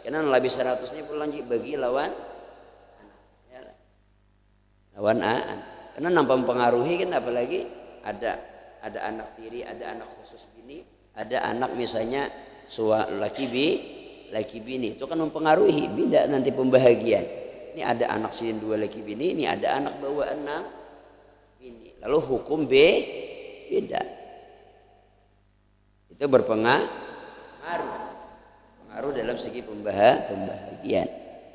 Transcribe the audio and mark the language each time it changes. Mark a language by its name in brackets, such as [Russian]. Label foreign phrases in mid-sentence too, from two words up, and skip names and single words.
[Banjar] Karena lebih 100-nya pulang bagi lawan karena nampak mempengaruhi kan, apalagi ada anak tiri, ada anak khusus bini, ada anak misalnya laki bini, itu kan mempengaruhi beda nanti pembahagian. Ini ada anak sini 2 laki bini, ini ada anak bawaan 6 bini, lalu hukum beda. [Indonesian] Itu berpengaruh dalam segi pembahagian.